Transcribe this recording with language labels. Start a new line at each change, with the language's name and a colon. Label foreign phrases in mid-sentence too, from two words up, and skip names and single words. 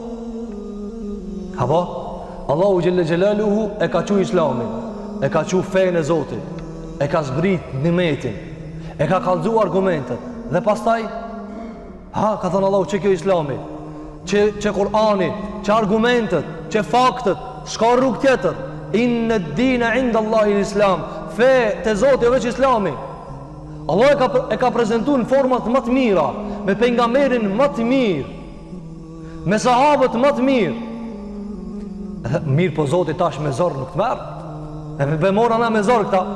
Albanian: Apo Allahu
Arabic: جل جلاله
Albanian: e ka thënë Islamin, e ka thënë fenë e Zotit, e ka zbrit nimetin, e ka kallëzu argumentet, dhe pastaj ka thënë Allahu që kjo Islami, që Kur'ani, që argumentet, që faktet, s'ka rrugë tjetër.
Arabic: إن الدين عند الله الإسلام.
Albanian: Fe te Zoti veç Islami. Allah e ka prezantuar në format më të mira, me pejgamberin më të mirë, me sahabët më të mirë. Mirë po Zoti tash me zor nuk të merr. E be mora na me zor këta.